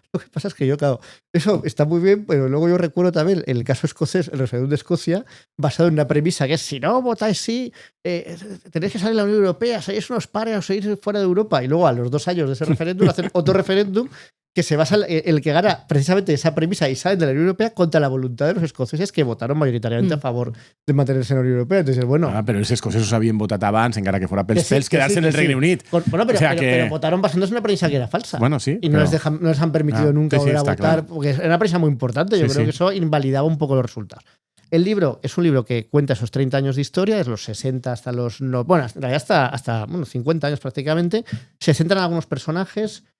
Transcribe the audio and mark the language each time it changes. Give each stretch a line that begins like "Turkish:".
Spanish: Lo que pasa es que claro, eso está muy bien, pero luego yo recuerdo también el caso escocés, el referéndum de Escocia, basado en una premisa que es: si no votáis sí, tenéis que salir de la Unión Europea, sois unos pares o sois fuera de Europa. Y luego a los 2 años de ese referéndum hacen otro referéndum que se basa en el que gana precisamente esa premisa y salen de la Unión Europea contra la voluntad de los escoceses, que votaron mayoritariamente a favor de mantenerse en la Unión Europea. Entonces, bueno...
Catalan: pero els escocesos havien votat abans, encara que fuera pels pels, quedarse en el Regne Unit.
Spanish: Bueno, pero votaron basándose en una premisa que era falsa. Bueno, sí. Y no les han permitido nunca volver a votar, claro, porque era una premisa muy importante. Yo creo que eso invalidaba un poco los resultados. El libro es un libro que cuenta esos 30 años de historia, desde los 60 hasta los... bueno, en realidad hasta 50 años prácticamente. Se centran en algunos personajes.